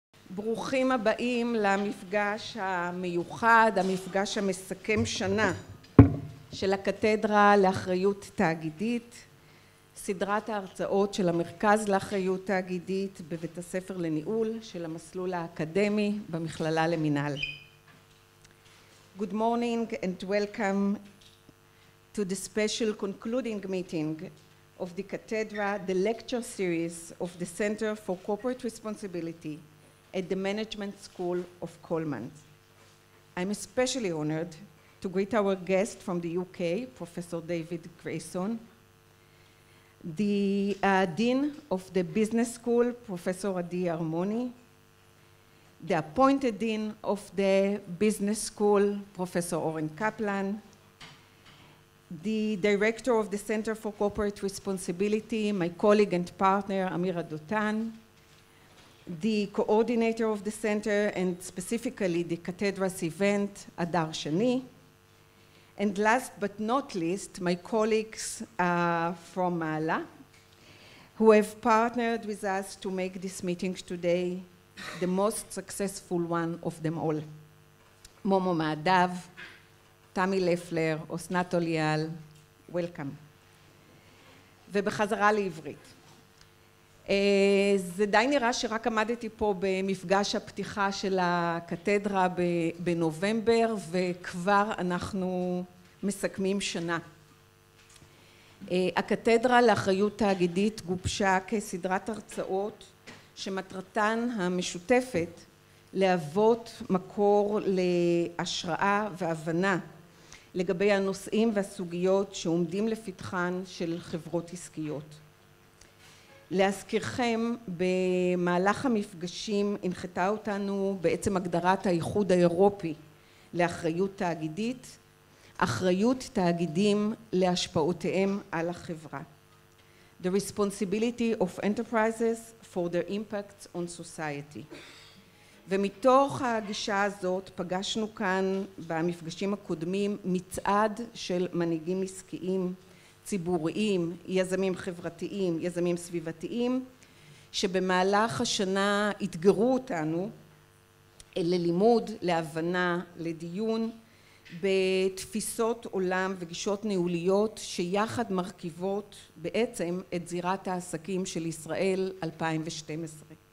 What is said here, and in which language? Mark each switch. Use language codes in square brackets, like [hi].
[he] ברוכים הבאים למפגש המיוחד, המפגש המסכם שנה של הקתדרה לאחריות תאגידית, סדרת ההרצאות של המרכז לאחריות תאגידית בבית הספר לניהול של המסלול האקדמי במכללה למינהל. [en] Good morning and welcome to the special concluding meeting of the Catedra, the lecture series of the Center for Corporate Responsibility at the Management School of Coleman. I'm especially honored to greet our guest from the UK, Professor David Grayson, the Dean of the Business School, Professor Adi Armoni, the appointed Dean of the Business School, Professor Oren Kaplan, the Director of the Center for Corporate Responsibility, my colleague and partner, Amira Dotan, the coordinator of the center and specifically the Cathedra's event, Adar Shani, and last but not least, my colleagues from ו-מעלה, who have partnered with us to make this meeting today the most successful one of them all. Momo Maadav, תמי לפלר, אסנת אוליאל, וולקאם. [he] ובחזרה לעברית. זה די נראה שרק עמדתי פה במפגש הפתיחה של הקתדרה בנובמבר, וכבר אנחנו מסכמים שנה. הקתדרה לאחריות תאגידית גובשה כסדרת הרצאות שמטרתן המשותפת להוות מקור להשראה והבנה לגבי הנושאים והסוגיות שעומדים לפתחן של חברות עסקיות. להזכירכם, במהלך המפגשים הנחתה אותנו בעצם הגדרת האיחוד האירופי לאחריות תאגידית, אחריות תאגידים להשפעותיהם על החברה. [en] The responsibility of enterprises for their impacts on society. [he] ומתוך הגישה הזאת פגשנו כאן במפגשים הקודמים מצעד של מנהיגים עסקיים, ציבוריים, יזמים חברתיים, יזמים סביבתיים, שבמהלך השנה התגרו אותנו ללימוד, להבנה, לדיון, בתפיסות עולם וגישות ניהוליות שיחד מרכיבות בעצם את זירת העסקים של ישראל 2012.